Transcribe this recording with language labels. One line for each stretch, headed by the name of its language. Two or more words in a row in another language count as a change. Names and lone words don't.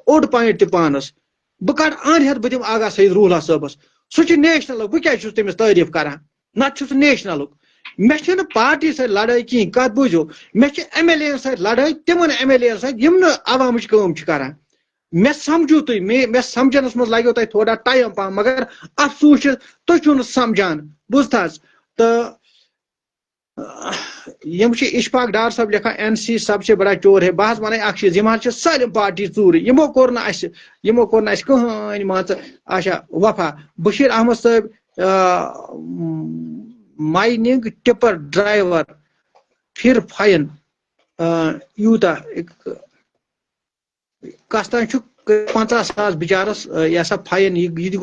Kashmiri: اوٚڑ پوینٹ تہِ پانس بہٕ کڑٕ آنہِ ہٮ۪تھ بہٕ دِمہٕ آغا سعید روح صٲبس سُہ چھُ نیشنلُک بہٕ کیازِ چھُس تٔمِس تعریٖف کران نتہٕ چھُ سُہ نیشنلُک مےٚ چھنہٕ پارٹی سۭتۍ لڑٲے کِہیٖنۍ کتھ بوٗزِو مےٚ چھِ MLA یَن سۭتۍ لڑٲے تِمن MLA یَن سۭتۍ یِم نہٕ عوامٕچ کٲم چھِ کران مےٚ سمجھو تُہۍ مےٚ سمجھنس منٛز لگیو تۄہہِ تھوڑا ٹایم پہم مگر افسوٗس چھُ تُہۍ چھِو نہٕ سمجھان بوٗزتھٕ حظ تہٕ یم چھِ اشفاق ڈار صٲب لیکھان NC
Urdu: سب سے بڑا چور ہے
Kashmiri: بہٕ حظ ونٕے اکھ چیٖز یِم حظ چھِ سٲلِم پارٹی ژوٗرٕ یِمو کوٚر نہٕ اَسہِ کٕہٕنۍ مان ژٕ اچھا وفا بشیٖر احمد صٲب
English: mining tipper driver
Kashmiri: پھر فاین یوٗتاہ کس تام چھُ 50,000 بِچارس یہِ ہسا فاین یہِ تہِ